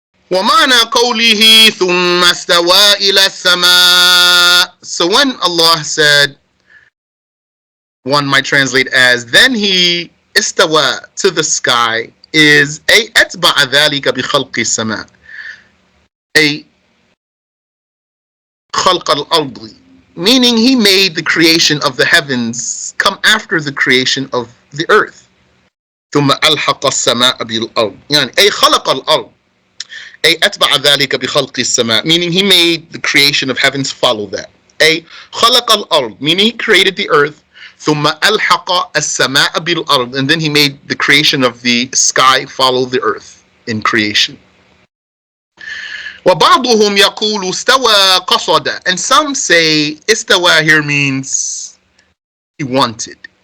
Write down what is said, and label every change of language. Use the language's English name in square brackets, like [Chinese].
[Arabic] وَمَعنَى قَوْلِهِ ثُمَّ اسْتَوَى إِلَى السَّمَاءِ, [English] so when Allah said, one might translate as, then he istawa, to the sky, is [Arabic] أي أتبع ذلك بخلق السماء, أي خلق الأرض, [English] meaning he made the creation of the heavens come after the creation of the earth. [Arabic] ثم ألحق السماء بالأرض يعني أي خلق الأرض أي أتبع ذلك بخلق السماء, [English] meaning he made the creation of heavens follow that. [Arabic] أي خلق الأرض, [English] meaning he created the earth. [Arabic] ثم ألحق السماء بالأرض, [English] and then he made the creation of the sky follow the earth in creation. [Arabic] وبعضهم يقول استوى قصد, [English] and some say استوى here means he wanted.